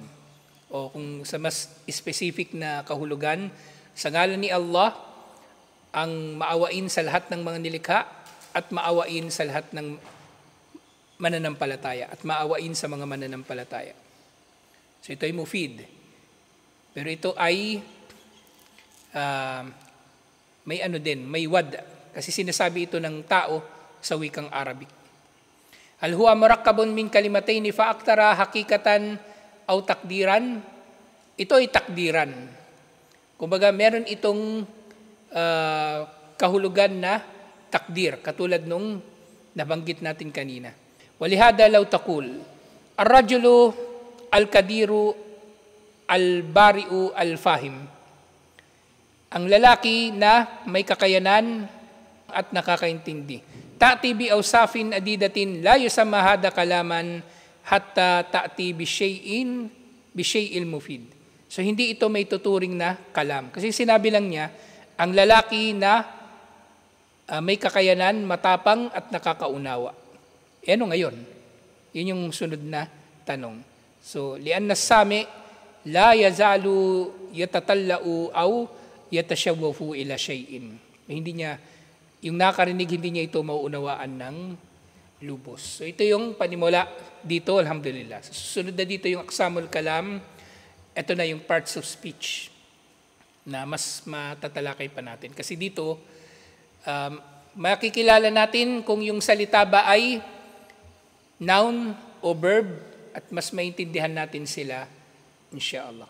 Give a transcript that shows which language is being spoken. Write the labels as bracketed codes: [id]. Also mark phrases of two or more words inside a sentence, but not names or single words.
[tl] O kung sa mas specific na kahulugan, sa ngalan ni Allah, ang maawain sa lahat ng mga nilikha at maawain sa lahat ng mananampalataya at maawain sa mga mananampalataya. So ito ay mufid. Pero ito ay may may wad. Kasi sinasabi ito ng tao sa wikang Arabic. [ar] هل هو مركب من كلمتين فأكثر حقيقة أو تقديرا. [tl] Ito ay takdiran. Kumbaga, meron itong kahulugan na takdir, katulad nung nabanggit natin kanina. [ar] ولهذا لو تقول، الرجل القادر البارع الفاهم. [tl] Ang lalaki na may kakayanan at nakakaintindi. [ar] تأتي بأوصاف عديدة لا يسمى هذا كلاما حتى تأتي بشيء المفيد. [tl] So hindi ito may tuturing na kalam. Kasi sinabi lang niya, ang lalaki na may kakayanan, matapang at nakakaunawa. E ano ngayon? Yun yung sunod na tanong. So, [ar] لأن السامع لا يزال يتطلع أو يتشوف إلى شيء. [tl] Hindi niya, yung nakarinig, hindi niya ito mauunawaan ng lubos. So, ito yung panimula dito, alhamdulillah. So, susunod na dito yung [ar] أقسام الكلام. [tl] Ito na yung [en] parts of speech [tl] na mas matatalakay pa natin. Kasi dito, makikilala natin kung yung salita ba ay noun o verb at mas maintindihan natin sila, insyaAllah.